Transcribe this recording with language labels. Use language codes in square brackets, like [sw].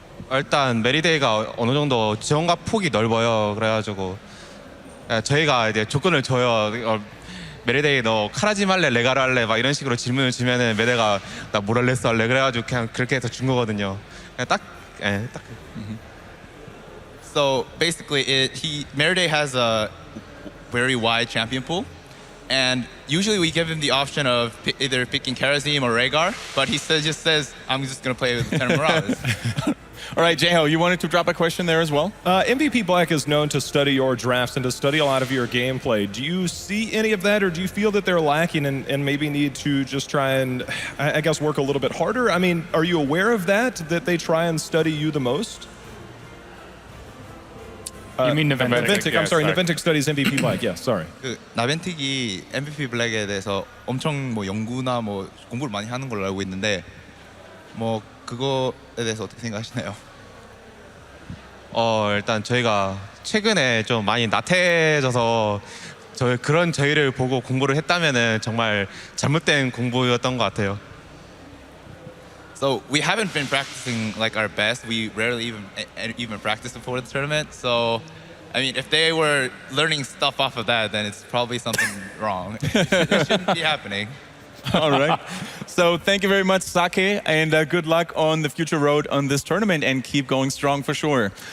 [ko] 일단 메리데이가 어느 정도 지원과 폭이 넓어요. 그래가지고 저희가 이제 조건을 줘요. 메리데이 너 카라짐 할래, 레가르 할래 막 이런 식으로 질문을 주면은 메리데이가 나 모랄레스 할래 그래가지고 그냥 그렇게 해서 준 거거든요. 그냥 딱. [en] So basically, Meriday has a very wide champion pool, and usually we give him the option of either picking Karazim or Rhaegar, but he just says, I'm just going to play with Lieutenant Morales. All right, Jaeho, you wanted to drop a question there as well? MVP Black is known to study your drafts and to study a lot of your gameplay. Do you see any of that, or do you feel that they're lacking and maybe need to just try and, I guess, work a little bit harder? I mean, are you aware of that they try and study you the most? You mean Naventic? Naventic, I'm sorry. Naventic studies MVP Black. Yes, sorry. [ko] 그 나벤틱이 MVP 블랙에 대해서 엄청 뭐 연구나 뭐 공부를 많이 하는 걸로 알고 있는데 뭐 그거에 대해서 어떻게 생각하시나요? 일단 저희가 최근에 좀 많이 나태해져서 저희를 보고 공부를 했다면은 정말 잘못된 공부였던 것 같아요. [en] So we haven't been practicing like our best. We rarely even practice before the tournament. So, I mean, if they were learning stuff off of that, then it's probably something wrong. It shouldn't be happening. All right. So thank you very much, Sake, and good luck on the future road on this tournament, and keep going strong for sure.